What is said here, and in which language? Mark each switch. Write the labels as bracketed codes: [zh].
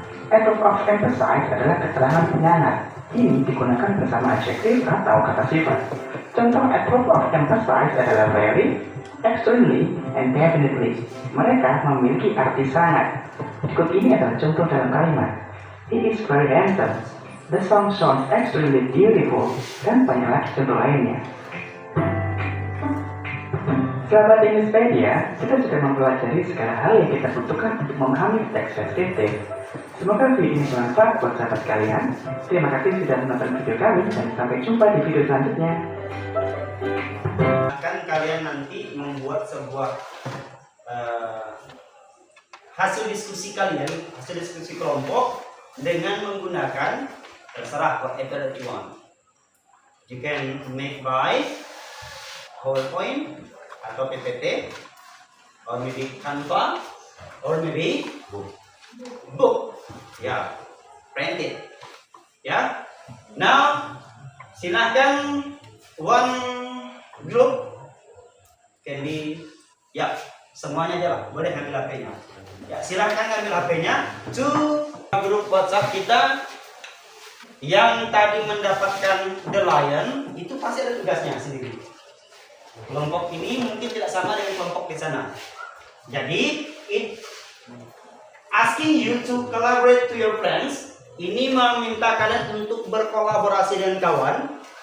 [id] Adverb of emphasize adalah keterangan penyangat. Ini digunakan bersama adjektif atau kata sifat. Contoh adverb of emphasize adalah very, extremely, and definitely. Mereka memiliki arti sangat. Berikut ini adalah contoh dalam kalimat. [en] He is very handsome. The song sounds extremely beautiful. [id] Dan banyak lagi contoh lainnya. Sahabat Innispedia, kita sudah mempelajari segala hal yang kita butuhkan untuk memahami teks deskriptif. Semoga video ini bermanfaat buat sahabat kalian. Terima kasih sudah menonton video kami dan sampai jumpa di video selanjutnya. Akan kalian nanti membuat sebuah hasil diskusi kalian, hasil diskusi kelompok dengan menggunakan terserah [en] whatever that you want. You can make by PowerPoint atau PPT, or maybe Canva, or maybe book. [id] Ya, [en] print it. [id] Ya. Now, silahkan [en] one group can be, [id] ya, semuanya aja lah. Boleh ambil HP-nya. Ya, silahkan ambil HP-nya. To grup WhatsApp kita yang tadi mendapatkan The Lion, itu pasti ada tugasnya sendiri. Kelompok ini mungkin tidak sama dengan kelompok di sana. [en] Jadi, it asking you to collaborate to your friends. [id] Ini meminta kalian untuk berkolaborasi dengan kawan.